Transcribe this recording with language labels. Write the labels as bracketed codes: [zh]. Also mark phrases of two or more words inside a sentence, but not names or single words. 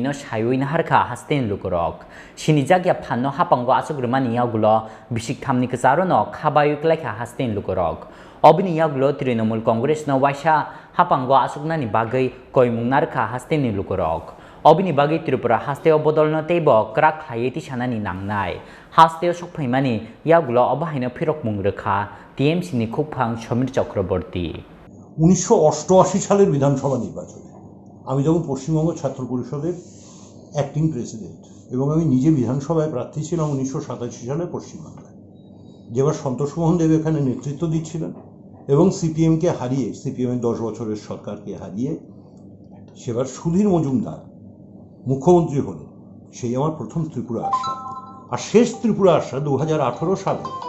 [trp] no sayoi naharkha hasten lukorok sini jagya phanno hapango asogrumani yagulo bisik thamni kacharo no khabayuk laikha hasten lukorok obini yagulo Trinamool Congress no waisa hapango asugnani bagai koimung narkha hasten ni lukorok obini bagai Tripura hasteo bodol no teibo krak khayeti sanani nangnai hasteo sokphaimani yagulo obahaino phirok mungrekha TMC ni khukphang Samir Chakraborty [bn] 1988 সালের বিধানসভা নির্বাচনে আমি যখন পশ্চিমবঙ্গ ছাত্র পরিষদের [en] acting president [bn] এবং আমি নিজে বিধানসভায় প্রার্থী ছিলাম 1987 সালে পশ্চিমবাংলায় যেবার সন্তোষ মোহন দেব এখানে নেতৃত্ব দিচ্ছিলেন এবং সিপিএমকে হারিয়ে সিপিএমের 10 বছরের সরকারকে হারিয়ে সেবার সুধীর মজুমদার মুখ্যমন্ত্রী হলেন সেই আমার প্রথম ত্রিপুরা আসা আর শেষ ত্রিপুরা আসা 2018 সালে